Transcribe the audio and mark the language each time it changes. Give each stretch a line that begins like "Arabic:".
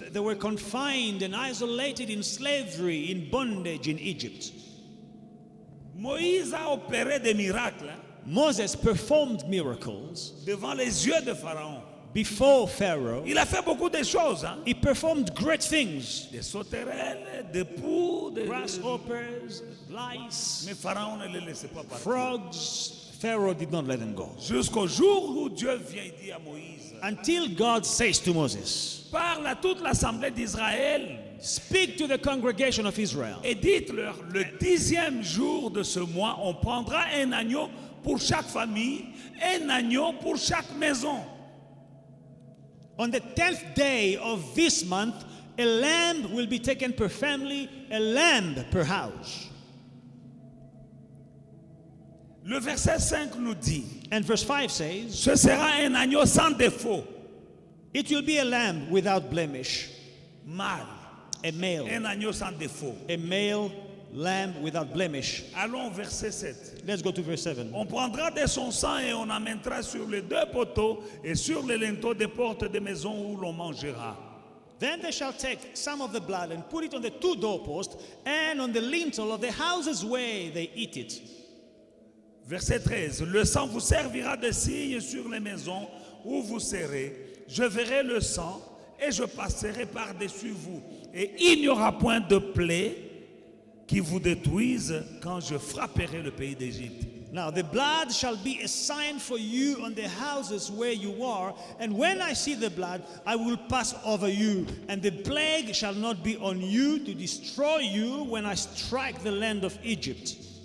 English: They were confined and isolated in slavery, in bondage in Egypt.
French: Moïse a opéré des miracles
English: Moses performed miracles
French: devant les yeux de Pharaon.
English: before Pharaoh.
French: Il a fait beaucoup de choses.
English: He performed great things.
French: Des sauterelles, des poux,
English: Grasshoppers, lice,
French: mais Pharaon ne les laissait pas partir.
English: frogs. Pharaoh did not let them go.
French: Jusqu'au jour où Dieu vient et dit à Moïse,
English: Until God says to Moses,
French: parle à toute l'assemblée d'Israël
English: speak to the congregation of Israel.
French: et dites-leur, le 10e jour de ce mois, on prendra un agneau pour chaque famille, un agneau pour chaque maison.
English: On the 10th day of this month, a lamb will be taken per family, a lamb per house.
French: Le verset 5 nous dit,
English: And verse 5 says,
French: ce sera un agneau sans défaut,
English: it will be a lamb without blemish,
French: mâle,
English: a male,
French: un agneau sans défaut.
English: a male lamb without blemish.
French: Allons au verset 7.
English: Let's go to verse 7.
French: On prendra de son sang et on amènera sur les 2 poteaux et sur les linteaux des portes des maisons où l'on mangera.
English: Then they shall take some of the blood and put it on the 2 doorposts and on the lintel of the houses where they eat it.
French: Verset 13. Le sang vous servira de signe sur les maisons où vous serez. Je verrai le sang et je passerai par-dessus vous. Et il n'y aura point de plaie qui vous détruise quand je frapperai le pays d'Égypte.
English: Now the blood shall be a sign for you on the houses where you are, and when I see the blood, I will pass over you, and the plague shall not be on you to destroy you when I strike the land of Egypt.